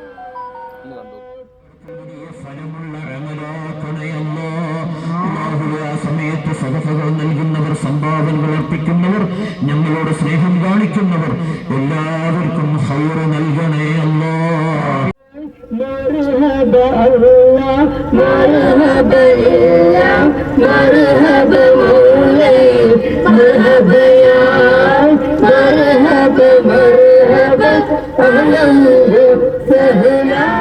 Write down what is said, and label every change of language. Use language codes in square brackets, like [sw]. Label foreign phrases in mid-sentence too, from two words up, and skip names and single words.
[ml] ഒന്ന് കണ്ടു. സമയത്ത് സദഖകൾ നൽകുന്നവർ, സംഭാവനകൾ അർപ്പിക്കുന്നവർ, ഞങ്ങളോട് സ്നേഹം കാണിക്കുന്നവർ എല്ലാവർക്കും ഖൈർ നൽകണേ അല്ലാഹ്. [ar] مرحبا الله مرحبا الله مرحبا مولاي مرحبا يا مرحبا مرحبا أهلا وسهلا